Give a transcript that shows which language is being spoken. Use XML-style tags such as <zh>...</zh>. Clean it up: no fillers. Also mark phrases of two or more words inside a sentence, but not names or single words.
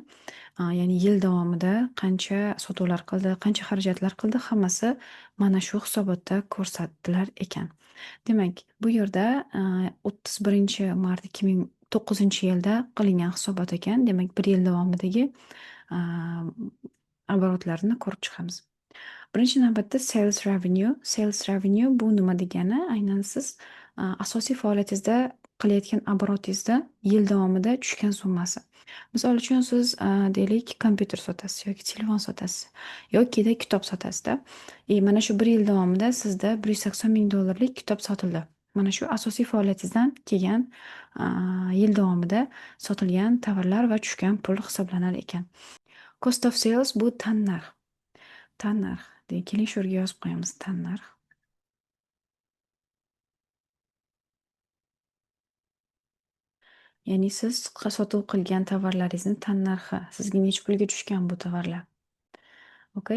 <uz>Ya'ni yil davomida qancha sotuvlar qildi, qancha xarajatlar qildi, hammasi mana shu hisobotda ko'rsatilar ekan. Demak, bu yerda 31 mart 2009 yilda qilingan hisobot ekan. Demak, bir yil davomidagi oborotlarni ko'rib chiqamiz. Birinchi navbatda</uz> <en>sales revenue. Sales revenue</en> <uz>bu nima degani? Aynan siz asosiy faoliyatingizda qilayotgan oborotingizda yil davomida tushgan summasi. Misol uchun siz deylik kompyuter sotasiz yoki telefon sotasiz yokida kitob sotasizda. Mana shu bir yil davomida sizda $180 ming kitob sotildi. Mana shu asosiy faoliyatingizdan kelgan yil davomida sotilgan tovarlar va tushgan pul hisoblanar ekan.</uz> <en>Cost of sales</en> <uz>bu tannarx. Tannarx. Keling shu yerga yozib qo'yamiz tannarx. Ya'ni siz sotuv qilgan tovarlaringizni tannarxi. Sizga necha pulga tushgan bu tovarlar? Okay.</uz>